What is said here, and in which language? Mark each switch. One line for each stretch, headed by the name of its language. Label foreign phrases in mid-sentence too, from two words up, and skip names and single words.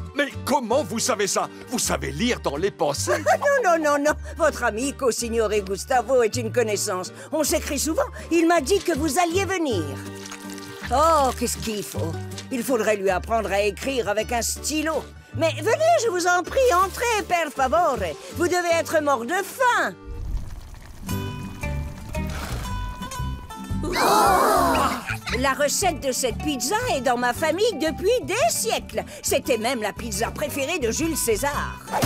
French: Mais comment vous savez ça? Vous savez lire dans les pensées? Non. Votre
Italian: amico Signore
French: Gustavo est une connaissance. On s'écrit souvent. Il m'a dit que vous alliez venir. Oh, qu'est-ce qu'il faut? Il faudrait lui apprendre à écrire avec un stylo. Mais venez, je vous en prie, entrez,
Italian: per favore.
French: Vous devez être mort de faim. La recette de cette pizza est dans ma famille depuis des siècles. C'était même la pizza préférée de Jules César.